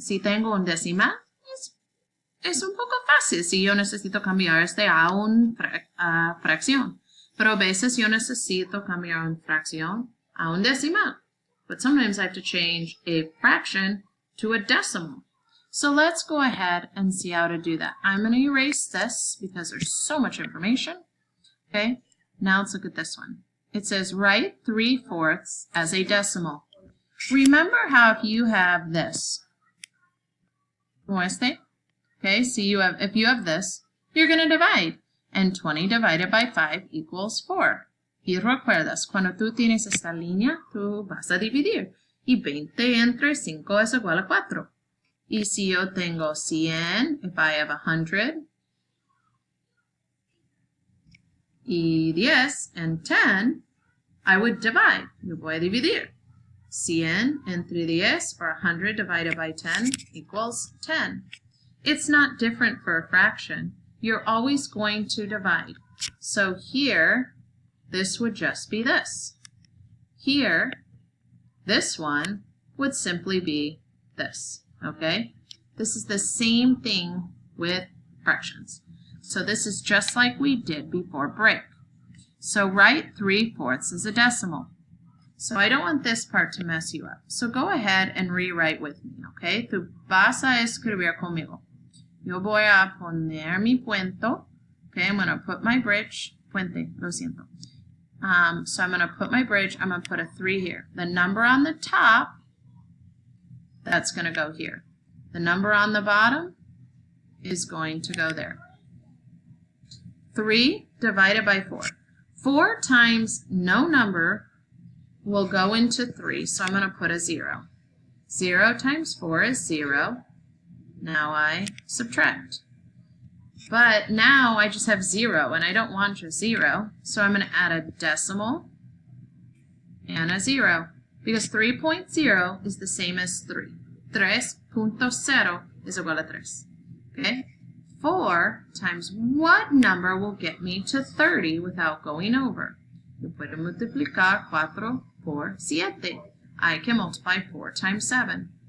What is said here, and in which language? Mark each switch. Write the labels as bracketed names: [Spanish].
[Spanish] Si tengo un decimal, es un poco fácil si yo necesito cambiar este a una fracción. Pero a veces yo necesito cambiar una fracción a un decimal. [English] But sometimes I have to change a fraction to a decimal. So let's go ahead and see how to do that. I'm going to erase this because there's so much information. Okay, now let's look at this one. It says write 3/4 as a decimal. Remember how if you have this, como este, okay, so if you have this, you're going to divide. And 20 divided by 5 equals 4. [Spanish] Y recuerdas, cuando tú tienes esta línea, tú vas a dividir. Y 20 entre 5 es igual a 4. Y si yo tengo 100, [English] if I have 100, [Spanish] y 10 [English] and 10, I would divide. [Spanish] Yo voy a dividir. 100 entre 10, [English] or 100 divided by 10, equals 10. It's not different for a fraction. You're always going to divide. So here, this would just be this. Here, this one would simply be this, okay? This is the same thing with fractions. So this is just like we did before break. So write 3/4 as a decimal. So I don't want this part to mess you up. So go ahead and rewrite with me, okay? [Spanish] Tú vas a escribir conmigo. Yo voy a poner mi puento. [English] Okay, I'm going to put my bridge. [Spanish] Puente, lo siento. [English] So I'm going to put my bridge. I'm going to put a 3 here. The number on the top, that's going to go here. The number on the bottom is going to go there. 3 divided by 4. 4 times no number will go into 3, so I'm going to put a 0. 0 times 4 is 0. Now I subtract. But now I just have 0, and I don't want just 0, so I'm going to add a decimal and a 0, because 3.0 is the same as 3. 3.0 is [Spanish] igual a [English] 3. Okay? 4 times what number will get me to 30 without going over? [Spanish] Yo puedo multiplicar 4 por 7. [English] I can multiply 4 times 7.